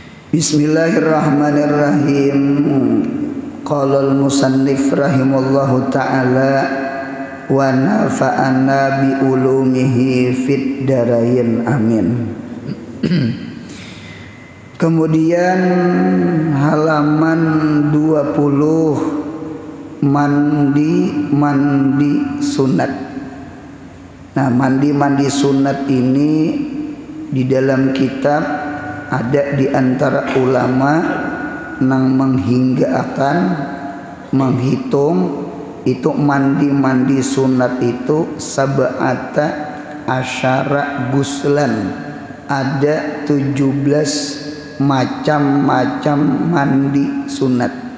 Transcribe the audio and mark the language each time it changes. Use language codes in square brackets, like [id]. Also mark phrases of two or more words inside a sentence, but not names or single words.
[ar] بسم الله الرحمن الرحيم. قال المصنف رحمه الله تعالى ونفعنا بعلومه في الدارين آمين. [ms] Kemudian halaman 20, mandi sunat. Nah, mandi sunat ini di dalam kitab ada di antara ulama yang menghinggakan, menghitung itu mandi sunat itu [ar] سبعة عشر غسلا, [ms] ada 17 macam-macam mandi sunat.